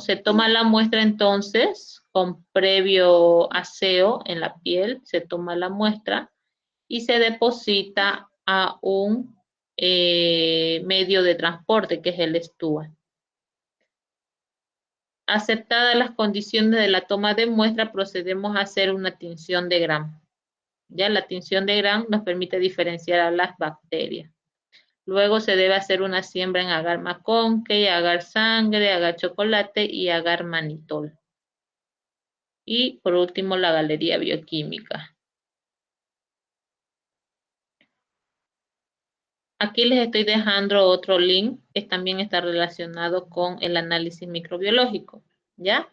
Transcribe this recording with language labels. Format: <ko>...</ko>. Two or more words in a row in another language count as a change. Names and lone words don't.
<es>Se toma la muestra entonces con previo aseo en la piel, se toma la muestra y se deposita a un medio de transporte que es el Stuart. Aceptadas las condiciones de la toma de muestra, procedemos a hacer una tinción de Gram. Ya la tinción de Gram nos permite diferenciar a las bacterias. Luego se debe hacer una siembra en agar maconcay, agar sangre, agar chocolate y agar manitol. Y por último la galería bioquímica. Aquí les estoy dejando otro link que también está relacionado con el análisis microbiológico, ¿ya?</es>